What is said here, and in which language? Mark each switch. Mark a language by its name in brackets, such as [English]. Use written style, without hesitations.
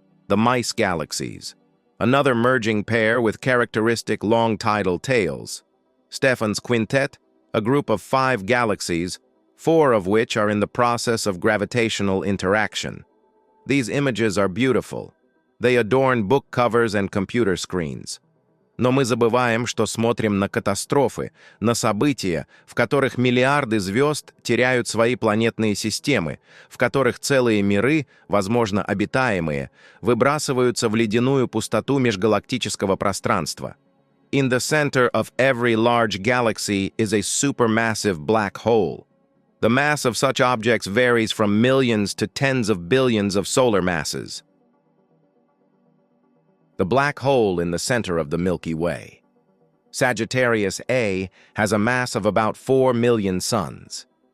[English] The mice galaxies, another merging pair with characteristic long tidal tails. Stephan's quintet, a group of 5 galaxies, 4 of which are in the process of gravitational interaction. These images are beautiful. They adorn book covers and computer screens. [Russian] Но мы забываем, что смотрим на катастрофы, на события, в которых миллиарды звезд теряют свои планетные системы, в которых целые миры, возможно, обитаемые, выбрасываются в ледяную пустоту межгалактического пространства. [English] In the center of every large galaxy is a supermassive black hole. The mass of such objects varies from millions to tens of billions of solar masses. The black hole in the center of the Milky Way. Sagittarius A has a mass of about 4 million suns.